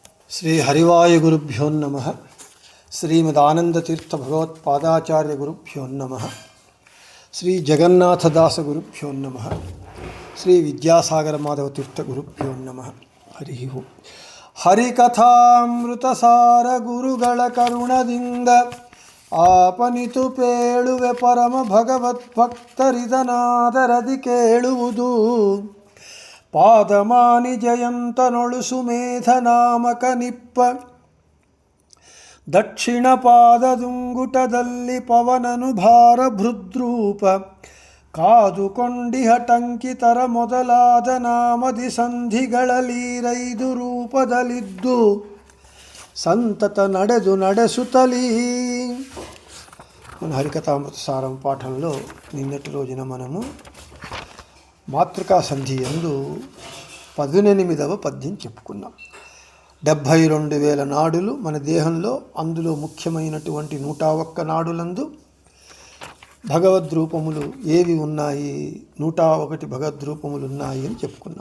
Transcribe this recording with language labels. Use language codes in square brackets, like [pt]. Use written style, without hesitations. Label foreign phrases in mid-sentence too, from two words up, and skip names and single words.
[sa] శ్రీ హరివాయుగురుభ్యో నమః. శ్రీమదానందతీర్థ భగవత్పాదాచార్య గురుభ్యో నమః. శ్రీ జగన్నాథదాస గురుభ్యో నమః. శ్రీ విద్యాసాగర మాధవ తీర్థ గురుభ్యో నమః. హరి ఓం. [kn] ಹರಿಕಥಾಮೃತಸಾರ ಗುರುಗಳ ಕರುಣದಿಂದ ಆಪನಿತು ಪೇಳುವೆ ಪರಮ ಭಗವದ್ಭಕ್ತರಿದನಾದರದಿ ಕೇಳುವುದು. ಪಾದಮಾನಿ ಜಯಂತನೊಳು ಸುಮೇಧ ನಾಮಕ ನಿಪ್ಪ ದಕ್ಷಿಣ ಪಾದದುಂಗುಟದಲ್ಲಿ ಪವನನು ಭಾರ ಭೃದ್ರೂಪ ಕಾದುಕೊಂಡಿಹ ಟಂಕಿತರ ಮೊದಲಾದ ನಾಮದಿ ಸಂಧಿಗಳಲೀರೈದು ರೂಪದಲ್ಲಿದ್ದು ಸಂತತ ನಡೆಸುತ್ತಲೀ. [te] మన హరికథామృత సారం పాఠంలో నిన్నటి రోజున మనము మాతృకా సంధి యందు 18వ పద్యం చెప్పుకున్నాం. 72,000 నాడులు మన దేహంలో, అందులో ముఖ్యమైనటువంటి 101 నాడులందు భగవద్రూపములు ఏవి ఉన్నాయి, 101 భగవద్రూపములు ఉన్నాయి అని చెప్పుకున్నాం.